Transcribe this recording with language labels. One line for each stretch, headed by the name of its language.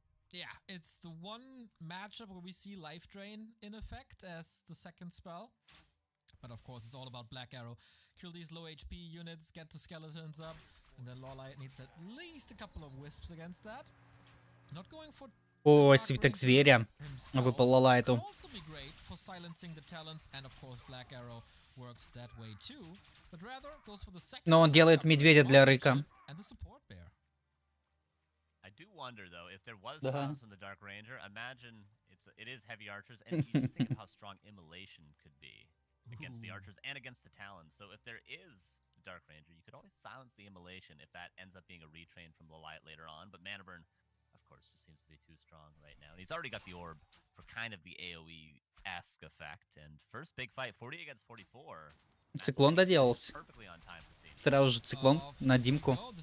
English: Yeah, it's the one matchup where we see Life Drain in effect as the second spell. But of course, it's all about Black Arrow. Kill these low HP units, get the skeletons up, and then LawLiet needs at least a couple of wisps against that. Not going for
Russian: О, свиток зверя выпал LawLiet.
English: also be great for silencing the talents, and of course Black Arrow works that way too. But rather goes for the second.
Russian: Но он делает медведя для Рыка.
English: And the support bear. I do wonder though, if there was silence from the Dark Ranger, imagine it is heavy archers, and you just think of how strong immolation could be against the archers and against the talons. So if there is the Dark Ranger, you could always silence the immolation if that ends up being a retrain from LawLiet later on. But Mana Burn, of course, just seems to be too strong right now. And he's already got the orb for kind of the AoE-esque effect. And first big fight, 40 against 44.
Russian: Циклон доделался. Сразу же циклон на Димку.